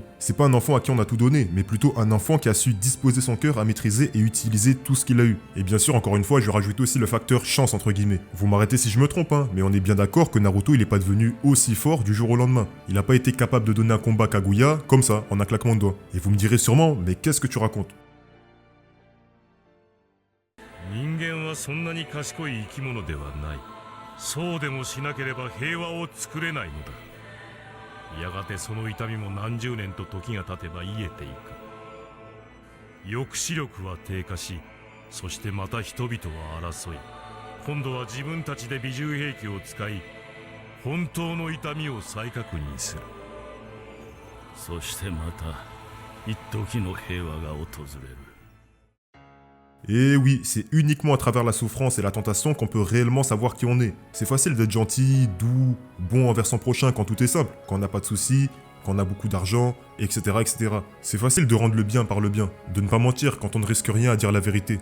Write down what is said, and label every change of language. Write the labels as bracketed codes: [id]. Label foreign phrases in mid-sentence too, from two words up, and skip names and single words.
[fr] C'est pas un enfant à qui on a tout donné, mais plutôt un enfant qui a su disposer son cœur à maîtriser et utiliser tout ce qu'il a eu. Et bien sûr, encore une fois, je vais rajouter aussi le facteur chance entre guillemets. Vous m'arrêtez si je me trompe, hein, mais on est bien d'accord que Naruto il est pas devenu aussi fort du jour au lendemain. Il n'a pas été capable de donner un combat à Kaguya comme ça, en un claquement de doigts. Et vous me direz sûrement, mais qu'est-ce que tu racontes? [ja] 人間はそんなに賢い生き物ではない。そうでもしなければ平和を作れないのだ。やがてその痛みも何十年と時が経てば癒えていく。抑止力は低下し、そしてまた人々は争い、今度は自分たちで美獣兵器を使い、本当の痛みを再確認する。そしてまた一時の平和が訪れる。 [fr] Et oui, c'est uniquement à travers la souffrance et la tentation qu'on peut réellement savoir qui on est. C'est facile d'être gentil, doux, bon envers son prochain quand tout est simple, quand on n'a pas de soucis, quand on a beaucoup d'argent, etc., etc. C'est facile de rendre le bien par le bien, de ne pas mentir quand on ne risque rien à dire la vérité.